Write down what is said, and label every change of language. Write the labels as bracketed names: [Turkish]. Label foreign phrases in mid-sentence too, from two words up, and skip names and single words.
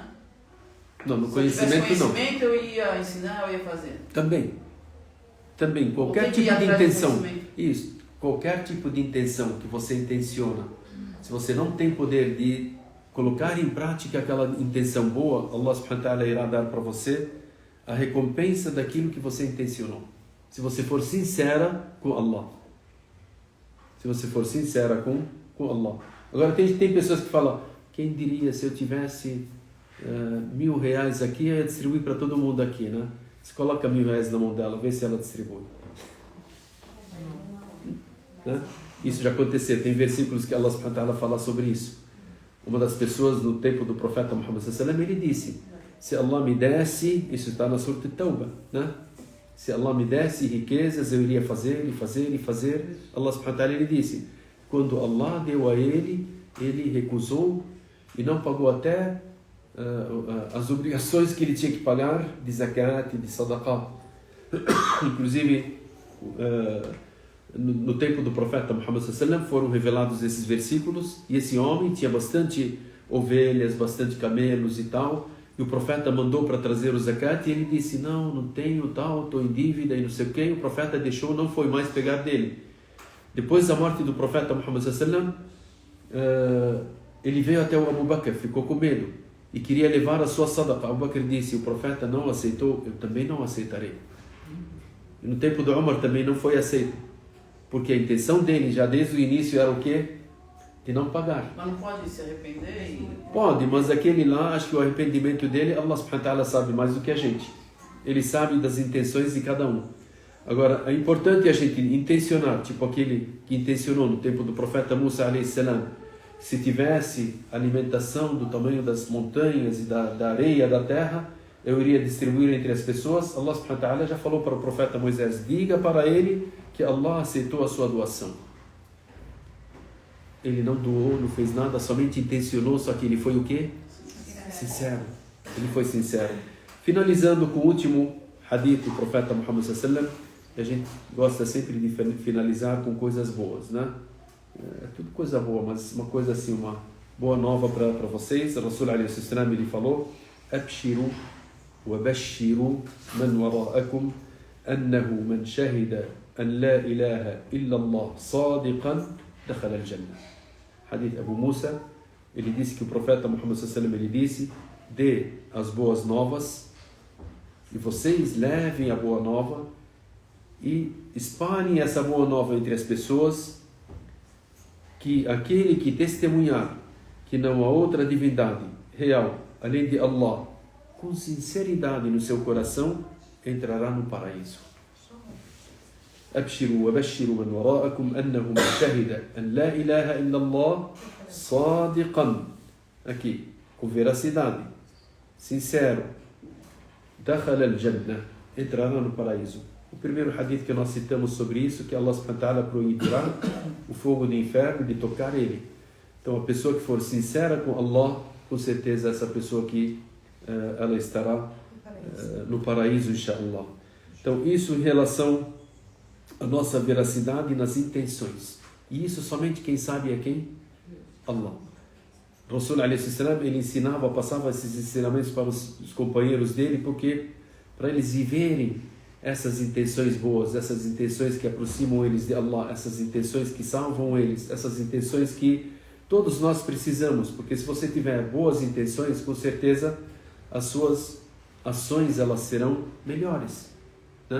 [Portuguese] Não, no se conhecimento eu tivesse conhecimento, eu ia ensinar, eu ia fazer. Também, qualquer tipo de intenção. Isso, qualquer tipo de intenção que você intenciona, se você não tem poder de colocar em prática aquela intenção boa, [Arabic] الله سبحانه وتعالى irá dar para você a recompensa daquilo que você intencionou. [Portuguese] Se você for sincera com Allah. Se você for sincera com Allah. Agora tem pessoas que falam, quem diria se eu tivesse R$1.000 aqui, eu ia distribuir para todo mundo aqui, né? Você coloca R$1.000 na mão dela, vê se ela distribui. Né? Isso já aconteceu, tem versículos que [Arabic] الله سبحانه وتعالى [Portuguese] fala sobre isso. Uma das pessoas no tempo do profeta Muhammad [Arabic] صلى الله عليه وسلم, [Portuguese] ele disse, se Allah me desse, isso está na Surah At-Tawbah, né? Se Allah me desse riquezas, eu iria fazer e fazer e fazer. [Arabic] الله سبحانه وتعالى, [Portuguese] ele disse, quando Allah deu a ele, ele recusou e não pagou até as obrigações que ele tinha que pagar de zakat e de sadaqah. Inclusive, no tempo do profeta Muhammad sallallahu foram revelados esses versículos, e esse homem tinha bastante ovelhas, bastante camelos e tal, e o profeta mandou para trazer o zakat, e ele disse, não tenho tal, estou em dívida e não sei o que, e o profeta deixou, não foi mais pegar dele. Depois da morte do profeta Muhammad sallallahu ele veio até o Abu Bakr, ficou com medo e queria levar a sua sadaqa. Abu Bakr disse, o profeta não aceitou, eu também não aceitarei. E no tempo do Umar também não foi aceito, porque a intenção dele já desde o início era o quê? De não pagar. Mas não pode se arrepender? Pode, mas aquele lá, acho que o arrependimento dele, [Arabic] الله سبحانه وتعالى [Portuguese] sabe mais do que a gente. Ele sabe das intenções de cada um. Agora, é importante a gente intencionar, tipo aquele que intencionou no tempo do profeta Musa [Arabic] عليه السلام, [Portuguese] se tivesse alimentação do tamanho das montanhas e da areia da terra, eu iria distribuir entre as pessoas. [Arabic] الله سبحانه وتعالى [Portuguese] já falou para o profeta Moisés, diga para ele que Allah aceitou a sua doação. Ele não doou, não fez nada, somente intencionou, só que ele foi o quê? Sincero. Ele foi sincero. Finalizando com o último hadith do profeta Muhammad [Arabic] صلى الله عليه وسلم, [Portuguese] a gente gosta sempre de finalizar com coisas boas, né? É tudo coisa boa, mas uma coisa assim, uma boa nova para vocês. [Arabic] O رسول عليه وسلم, [Portuguese] ele falou, [Arabic] ابشروا وبشروا من وراءكم أنه من شهد أن لا إله إلا الله صادقا دخل الجنة. [Portuguese] Hadith Abu Musa, ele disse que o profeta Muhammad [Arabic] صلى الله عليه وسلم, [Portuguese] ele disse, dê as boas novas e vocês levem a boa nova e espalhem essa boa nova entre as pessoas, que aquele que testemunhar que não há outra divindade real além de Allah, com sinceridade no seu coração, entrará no paraíso. [Arabic] ابشروا وبشروا من وراءكم أنه من شهد أن لا إله إلا الله صادقا, [Portuguese] aqui, com veracidade, sincero, [Arabic] دخل الجنة, [Portuguese] entrará no paraíso. O primeiro hadith que nós citamos sobre isso, que [Arabic] الله سبحانه وتعالى [Portuguese] proibirá o fogo do inferno de tocar ele. Então a pessoa que for sincera com Allah, com certeza essa pessoa que ela estará no paraíso, inshallah. Então isso em relação à nossa veracidade nas intenções. E isso somente quem sabe é quem? Allah. [Arabic] O رسول عليه السلام, [Portuguese] ele ensinava, passava esses ensinamentos para os companheiros dele, porque para eles viverem essas intenções boas, essas intenções que aproximam eles de Allah, essas intenções que salvam eles, essas intenções que todos nós precisamos, porque se você tiver boas intenções, com certeza as suas ações elas serão melhores, né?